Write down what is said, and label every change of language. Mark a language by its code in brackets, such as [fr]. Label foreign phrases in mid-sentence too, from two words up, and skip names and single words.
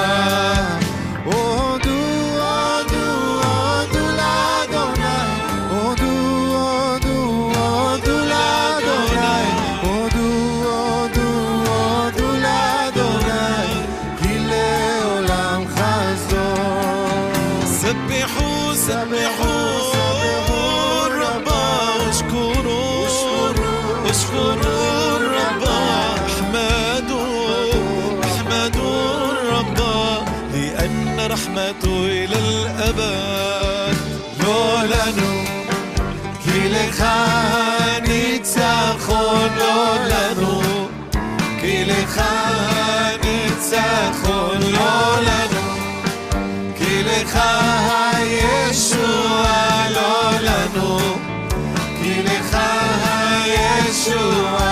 [he] הודו, הודו, הודו לאדוני, הודו, הודו, הודו לאדוני, הודו, הודו, הודו לאדוני, כי לעולם חסדו. [ar] سبحوا سبحوا الرب واشكروا اشكروا الرب. احمدوا احمدوا الرب لأن رحمته إلى الأبد. [he] לא לנו, כי לך ניצחון, לא לנו, כי לך ניצחון, לא לנו, כי לך הישועה, לא לנו, כי לך הישועה.